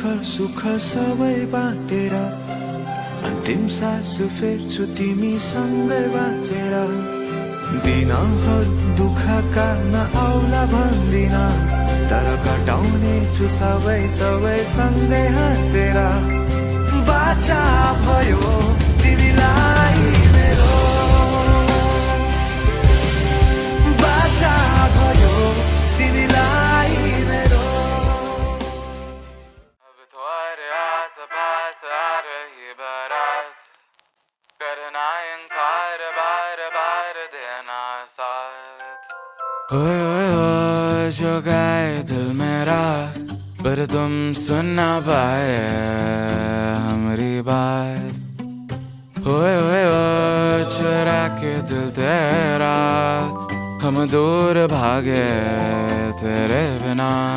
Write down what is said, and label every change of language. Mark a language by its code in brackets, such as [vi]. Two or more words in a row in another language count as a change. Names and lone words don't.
[ne] सुख सबै बाँटेर अन्तिम सास फेर्छु तिमीसँगै बाँचेर दिनहरू दुःखका नआउला भन्दिन तर कटाउने छु सबै सबै सँगै हाँसेर बाचा भयो तिमीलाई मेरो बाचा भयो तिमीलाई मेरो [hi] पास आ रही बारात करना इंकार बार बार देना साथ ओए जो गाए दिल मेरा पर तुम सुन ना पाए हमारी बात ओए चुरा के दिल तेरा हम दूर भागे तेरे बिना